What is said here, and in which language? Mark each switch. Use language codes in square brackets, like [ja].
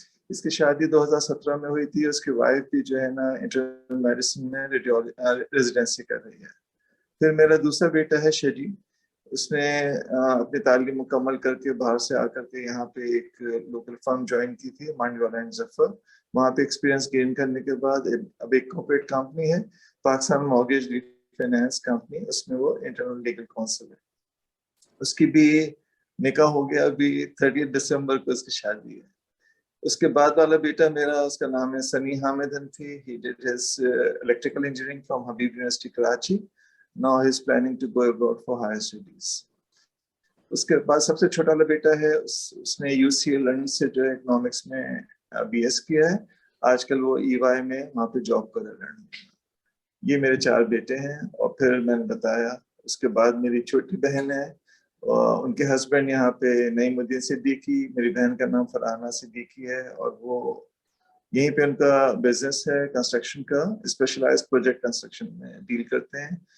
[ur] اس کی شادی 2017 میں ہوئی تھی، اس کی وائف بھی جو ہے نا انٹرنل میڈیسن میں ریزیڈنسی کر رہی ہے۔ پھر میرا دوسرا بیٹا ہے شجی، اس نے اپنی تعلیم مکمل کر کے باہر سے آ کر کے یہاں پہ ایک لوکل فرم جوائن کی تھی مانڈی والا اینڈ ظفر، وہاں پہ ایکسپیرینس گین کرنے کے بعد اب ایک کارپوریٹ کمپنی ہے پاکستان مارگیج فائنانس کمپنی، اس میں وہ انٹرنل لیگل کونسل ہے۔ اس کی بھی نکاح ہو گیا، ابھی 30 دسمبر کو اس کی شادی ہے۔ اس کے بعد والا بیٹا میرا، اس کا نام ہے سنی حامد حنفی۔ [en] He did his electrical engineering from Habib University Karachi. Now he is planning to go abroad for higher studies. [ur] اس کے بعد سب سے چھوٹا والا بیٹا ہے، اس نے UCL لندن سے جو ہے اکنامکس میں BS کیا ہے، آج کل وہ EY میں وہاں پہ جاب کر رہا ہے۔ یہ میرے 4 بیٹے ہیں. اور پھر میں نے بتایا اس کے بعد میری چھوٹی بہن ہے, ان کے ہسبینڈ یہاں پہ نعیم الدین صدیقی, میری بہن کا نام فرحانہ صدیقی ہے, اور وہ یہیں پہ ان کا بزنس ہے کنسٹرکشن کا, اسپیشلائز پروجیکٹ کنسٹرکشن میں ڈیل کرتے ہیں.